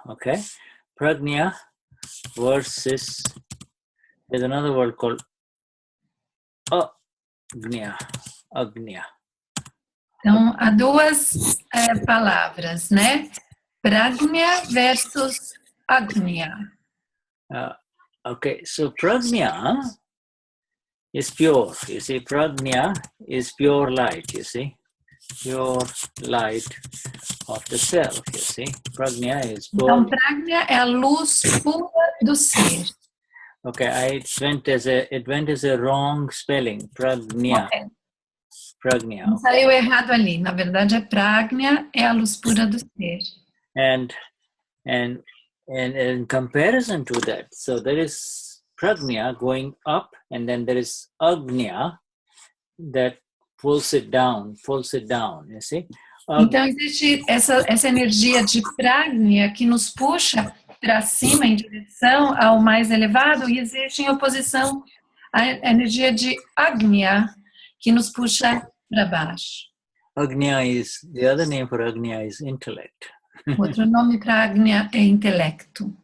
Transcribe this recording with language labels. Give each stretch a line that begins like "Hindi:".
English: okay, pragnya versus, there's another word called agnya. Agnya.
Portuguese: Então, há duas palavras, né?
English: Pragnya versus Agnya. Okay, so prajna is pure. You see, prajna is pure light, you see. Pure light of the self, you see. Prajna is pure.
Portuguese: Então, Pragnya é a luz pura do ser.
English: Okay, it went as a wrong spelling. Prajna. Okay. Prajna.
Portuguese: Não saiu errado ali. Na verdade, é Pragnya, é a luz pura do ser.
English: And in comparison to that, so there is prajna going up, and then there is agnya that pulls it down, you see.
Portuguese: Então, existe essa energia de Pragnya que nos puxa para cima, em direção ao mais elevado, e existe em oposição a energia de Agnya, que nos puxa para baixo.
English: Agnya is, the other name for Agnya is intellect.
Portuguese: Outro nome para Agnya é intelecto.